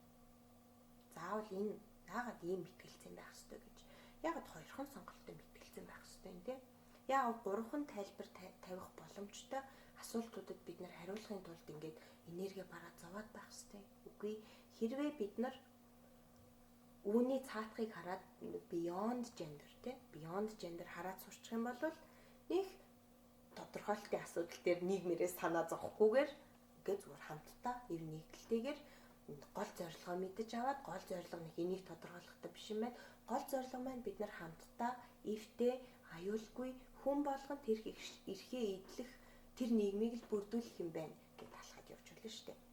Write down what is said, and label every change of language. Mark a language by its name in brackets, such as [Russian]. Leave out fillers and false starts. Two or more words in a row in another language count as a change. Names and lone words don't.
[Mongolian] Заавал энэ яагаад ийм мэтгэлцэн байх ёстой гэж. Яагаад хоёрхан сонголттой мэтгэлцэн байх ёстой юм те? Яагаад гурван тайлбар тавих боломжтой асуултуудад бид нар хариулахын тулд ингээд энерги бараа зовоод байх хэрэгтэй. Үгүй хэрвээ бид нар үүний цаатахыг хараад [English] beyond gender [Mongolian] те [English] beyond gender [Mongolian] хараад сурчих юм бол нэг тодорхойлолтын асуудал дээр нийгмээрээ санаа зовхгүйгээр ингээд зүгээр хамтдаа ив нэгдэлтэйгээр гол зорилгоо мэдэж аваад гол зорилго нэг энийг тодорхойлохтой биш юм байна. Гол зорилго маань бид нар хамтдаа ивтэй аюулгүй хүн болгон тэр эрхээ эдлэх тэр нийгмийг л бүрдүүлэх юм байна гэж талхад явж болно шүү дээ.